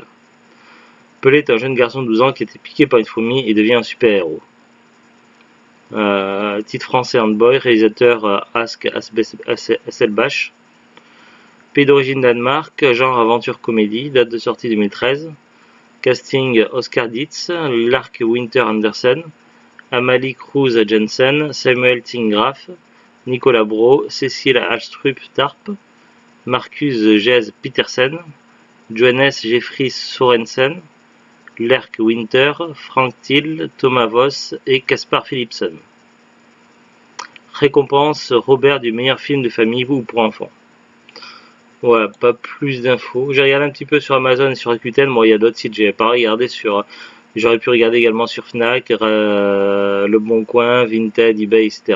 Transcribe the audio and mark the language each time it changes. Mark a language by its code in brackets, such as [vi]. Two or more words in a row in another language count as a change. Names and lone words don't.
[fr] Pelé est un jeune garçon de 12 ans qui était piqué par une fourmi et devient un super-héros. Titre français Handboy, réalisateur Ask Hasselbalch. Pays d'origine Danemark, genre aventure comédie, date de sortie 2013. Casting Oscar Dietz, Lark Winter Andersen, Amalie Cruz Jensen, Samuel Tingraf, Nicolas Bro, Cécile Alstrup Tarp, Marcus Gez Petersen, Johannes Jeffries Sorensen, Lerk Winter, Frank Thiel, Thomas Voss et Caspar Philipson. Récompense Robert du meilleur film de famille ou pour enfants. Voilà, pas plus d'infos. J'ai regardé un petit peu sur Amazon et sur Rakuten. Bon, il y a d'autres sites, j'ai pas regardé sur. J'aurais pu regarder également sur Fnac, Le Bon Coin, Vinted, eBay, etc.